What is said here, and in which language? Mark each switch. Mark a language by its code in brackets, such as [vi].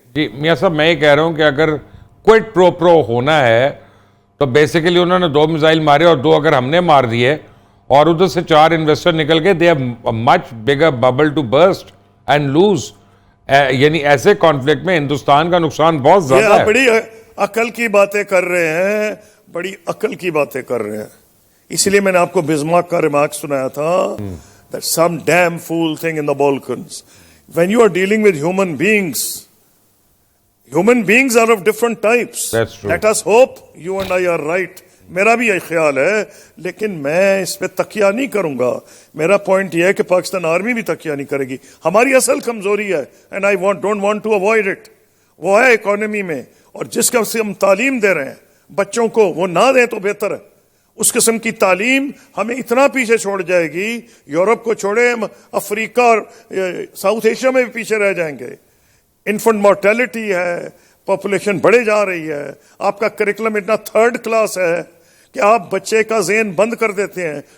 [ur] جی میاں صاحب, میں یہ کہہ رہا ہوں کہ اگر کوئٹ پرو ہونا ہے تو بیسیکلی انہوں نے 2 میزائل مارے اور 2 اگر ہم نے مار دیے اور ادھر سے 4 انویسٹر نکل گئے, [en] They have much bigger bubble to burst and lose. [ur] یعنی ایسے کانفلکٹ میں ہندوستان کا نقصان بہت زیادہ ہے. بڑی عقل کی باتیں کر رہے ہیں, بڑی عقل کی باتیں کر رہے ہیں. اس لیے میں نے آپ کو بسمارک کا ریمارک سنایا تھا [en] that some damn fool thing in the Balkans. When you are dealing with human beings are of different types. That's true. Let us hope you and I are right. [ur] میرا بھی یہی خیال ہے, لیکن میں اس پہ تکیہ نہیں کروں گا. میرا پوائنٹ یہ ہے کہ پاکستان آرمی بھی تکیہ نہیں کرے گی. ہماری اصل کمزوری ہے [en] and I don't want to avoid it. [ur] وہ ہے اکانومی میں, اور جس کا ہم تعلیم دے رہے ہیں بچوں کو وہ نہ دیں تو بہتر ہے. اس قسم کی تعلیم ہمیں اتنا پیچھے چھوڑ جائے گی, یورپ کو چھوڑے ہم افریقہ اور ساؤتھ ایشیا میں بھی پیچھے رہ جائیں گے. انفنٹ مورٹیلٹی ہے, پاپولیشن بڑھے جا رہی ہے, آپ کا کریکولم اتنا 3rd کلاس ہے کہ آپ بچے کا ذہن بند کر دیتے ہیں.